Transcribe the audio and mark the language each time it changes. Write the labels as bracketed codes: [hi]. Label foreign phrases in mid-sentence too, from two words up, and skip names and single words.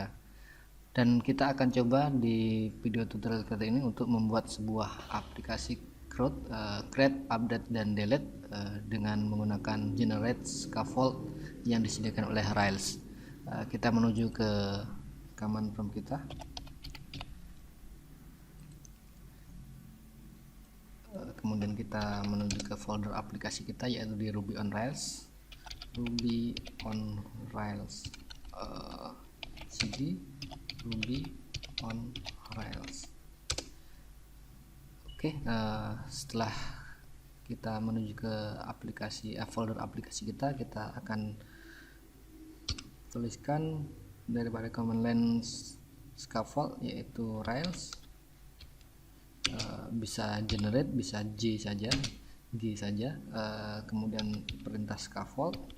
[id] Dan kita akan coba di video tutorial kali ini untuk membuat sebuah aplikasi [en] create, update, [id] dan delete dengan menggunakan [en] generate scaffold [id] yang disediakan oleh Rails. Kita menuju ke [en] command prompt [id] kita. Kemudian kita menuju ke folder aplikasi kita yaitu di Ruby on Rails. Ruby on Rails cd Ruby on Rails. Oke, setelah kita menuju ke aplikasi folder aplikasi kita akan tuliskan daripada [en] command line scaffold [id] yaitu Rails. Bisa generate, bisa G saja, kemudian perintah scaffold.